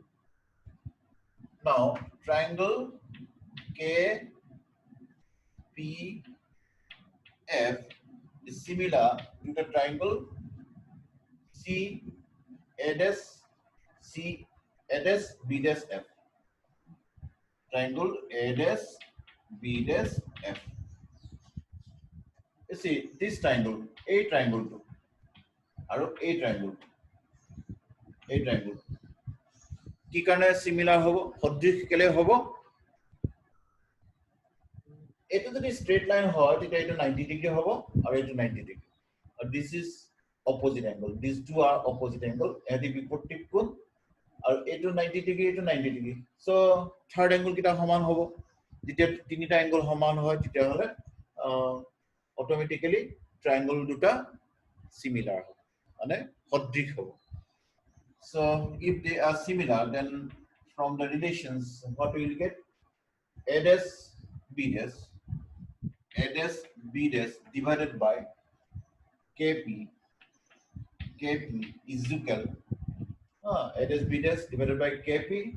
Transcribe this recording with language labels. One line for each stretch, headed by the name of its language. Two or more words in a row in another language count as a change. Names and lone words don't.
English: Now triangle KPF is similar to the triangle CA'B'F. Triangle A'B'F. You see this triangle, A triangle two, or A triangle.
Assamese: কি কারণে সিমিলার হবো, সদৃশ কেলে হবো, এটা যদি
English: straight line
Assamese: হয় তেতিয়া এটা 90 ডিগ্রি হবো আর এটা 90 ডিগ্রি, আর
English: this is opposite angle, this two are opposite angle,
Assamese: এটি বিপরীত কোণ আর এটা 90 ডিগ্রি এটা 90 ডিগ্রি,
English: so third angle
Assamese: কিটা সমান হবো, যেতিয়া তিনিটা অ্যাঙ্গেল সমান হয় তেতিয়া হলে অটোমেটিক্যালি ট্রায়াঙ্গল দুটা সিমিলার হবে মানে সদৃশ হবে.
English: So if they are similar, then from the relations what we will get, A dash B dash divided by KP is equal A dash B dash divided by KP